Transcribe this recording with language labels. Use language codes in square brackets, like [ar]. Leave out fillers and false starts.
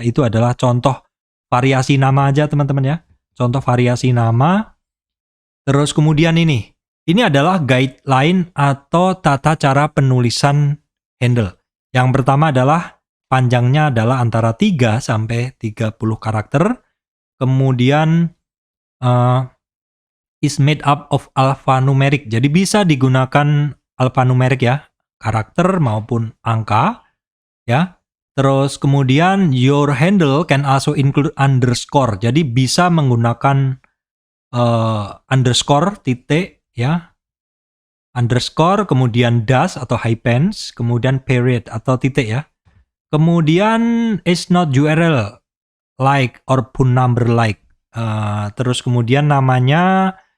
[id] Itu adalah contoh variasi nama aja teman-teman ya. Contoh variasi nama. Terus kemudian ini adalah guideline atau tata cara penulisan handle. Yang pertama adalah panjangnya adalah antara 3 sampai 30 karakter. Kemudian [en] is made up of alphanumeric. [id] Jadi bisa digunakan alphanumeric ya, karakter maupun angka ya. Terus kemudian [en] your handle can also include underscore. [id] Jadi bisa menggunakan underscore, titik ya, underscore, kemudian dash atau hyphens, kemudian period atau titik ya. Kemudian [en] is not URL like or phone number like. [id] Terus kemudian namanya